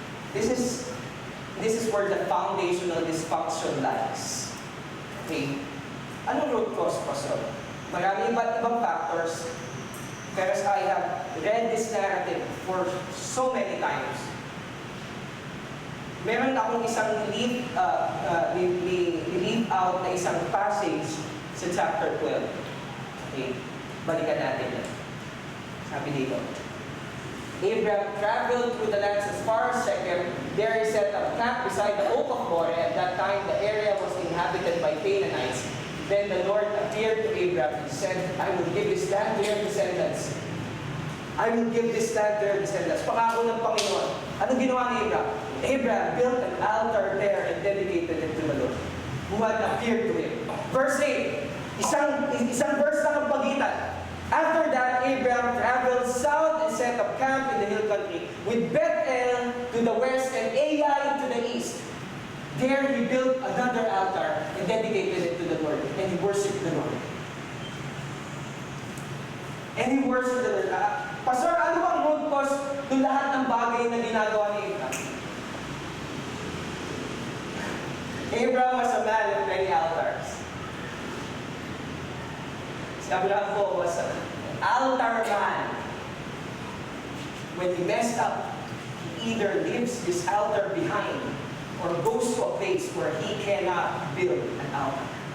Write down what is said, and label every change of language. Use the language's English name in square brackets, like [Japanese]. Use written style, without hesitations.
[English] This is where the foundational dysfunction lies. Okay? [Filipino] Anong root cause, Pastor? Marami iba't ibang factors. [English] Pero I have read this narrative for so many times. [Filipino] Meron akong isang leave out na isang passage sa chapter 12. Okay? Balikan natin yan. Sabi dito. [English] Abraham traveled through the lands as far as Shechem. There he set up camp beside the oak of Moreh. At that time, the area was inhabited by Canaanites. Then the Lord appeared to Abraham and said, I will give this land to your descendants. I will give this land to your descendants. [Filipino] Pangako ng Panginoon. Anong ginawa ni Abraham? [English] Abraham built an altar there and dedicated it to the Lord, who had appeared to him. Verse 8. [Filipino] Isang verse lang ang pagitan. [English] After that, Abraham traveled south and set up camp in the hill country, with Bethel to the west and Ai to the east. There he built another altar and dedicated it to the Lord. And he worshipped the Lord. And he worshipped the Lord. [Filipino] Pastor, ano bang root cause ng lahat ng bagay na ginagawa ni Abraham? [English] Abraham was a man of many altars. Si Abraham po was an altar man. When he messed up, he either leaves his altar behind or goes to a place where he cannot build an altar.